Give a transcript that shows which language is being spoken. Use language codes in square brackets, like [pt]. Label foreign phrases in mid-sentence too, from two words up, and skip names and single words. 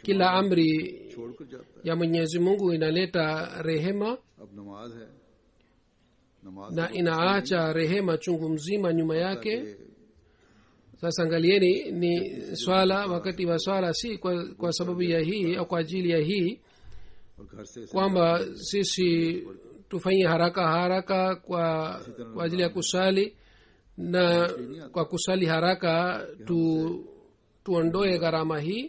[sw] kila amri [ur] چھوڑ کر جاتا ہے [sw] ya mwenyezi mungu inaleta rehema [ur] اب نماز ہے [sw] na inaacha rehema chungu mzima nyuma yake. Sasa angalieni, ni swala, wakati wa swala si kwa sababu ya hii au kwa ajili ya hii kwamba sisi tufanye haraka kwa ajili ya kusali, na kwa kusali haraka tuondoe gharama hii.